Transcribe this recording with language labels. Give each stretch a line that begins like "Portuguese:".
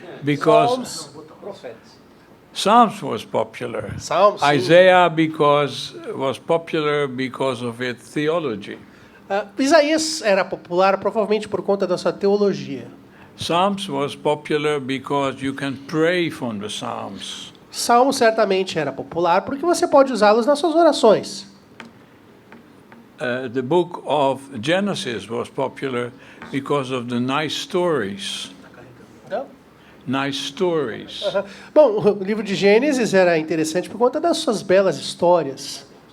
English: Because Psalms was popular.
Portuguese: Salmos, sim.
English: Isaiah was popular because of its theology.
Portuguese: Isaías era popular provavelmente por conta da sua teologia.
English: Psalms was popular because you can pray from the Psalms.
Portuguese: Salmos certamente era popular porque você pode usá-los nas suas orações.
English: The book of Genesis was popular because of the nice stories. Nice stories.
Portuguese: Bom, o livro de Gênesis era interessante por conta das suas belas histórias.